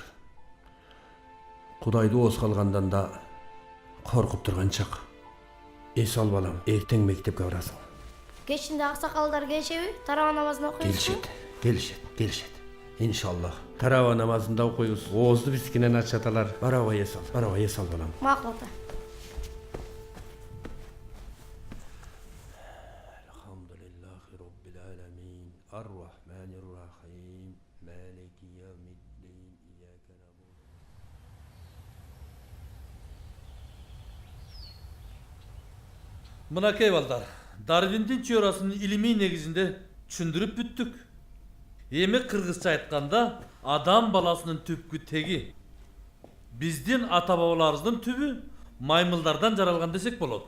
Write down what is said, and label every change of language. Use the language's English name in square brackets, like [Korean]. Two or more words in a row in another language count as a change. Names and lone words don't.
[Kyrgyz] Кудайды ооз калгандан да коркуп турган чак. Эс ал балам, эртең мектепке барасың. Кечинде аксакалдар келишеби? Тарава намазын окуйбузбу? Келишет. Иншаллах. Тарава намазында окуйбуз. Оозду бизкинен ачаталар. Бараба эс ал балам. Макул ата. [Arabic] الحمد لله رب العالمين. الرحمن الرحيم مالك يوم الدين. إياك نعبد. [Kyrgyz] Мынакей балдар, Дарвиндин теориясынын илимий негизинде түшүндүрүп бүттүк. Эми кыргызча айтканда, адам баласынын түпкү теги Биздин ата бабаларыбыздын түбү маймылдардан жаралган десек болот.